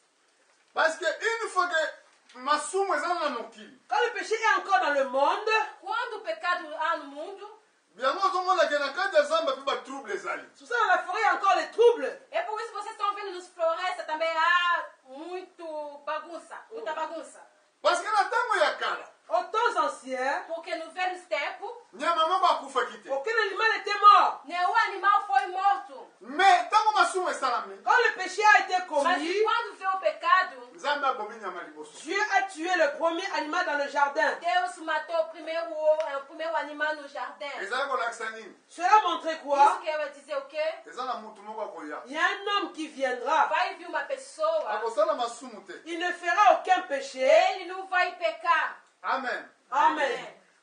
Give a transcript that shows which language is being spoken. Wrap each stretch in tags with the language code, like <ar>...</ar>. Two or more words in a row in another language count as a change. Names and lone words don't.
<fr>parce que une fois que</fr> <ln>masumu eza na mokili</ln> <fr>Quand le péché est encore dans le monde,</fr> <pt>Quando o pecado há no mundo,</pt> <ln>yango ozomona ke na kati ya zamba mpe batrouble ezali</ln> <fr>tout ça dans la forêt, il y a encore les troubles.</fr> <pt>é por isso que vocês estão vendo nos florestas também há muita bagunça.</pt> <fr>parce que</fr> <ln>na ntango ya kala</ln> <fr>Aux temps anciens,</fr> <pt>Porque no velho tempo,</pt> <ln>nyama moko akufaki te</ln> <fr>aucun animal n'était mort.</fr> <pt>nenhum animal foi morto.</pt> <ln>mais ntango masumu esalami</ln> <fr>Quand le péché a été</fr> <pt>Mas</pt> <fr>commis,</fr> <pt>quando veio o pecado,</pt> <ln>nzambe abomi nyama liboso</ln> <fr>Dieu a tué le premier animal dans le jardin.</fr> <pt>Deus matou o primeiro animal no jardim.</pt> <ln>ezali kolakisa nini</ln> <fr>Cela montrait</fr> <pt>Isso</pt> <fr>quoi?</fr> <pt>quer dizer o quê?</pt> <ln>eza na mutu moko akoya</ln> <fr>Il y a un homme qui viendra.</fr> <pt>Vai vir uma pessoa,</pt> <ln>akosala masumu te</ln> <fr>Il ne fera aucun péché.</fr> <pt>ele não vai pecar.</pt> <ln>amen</ln> <fr>Amen.</fr>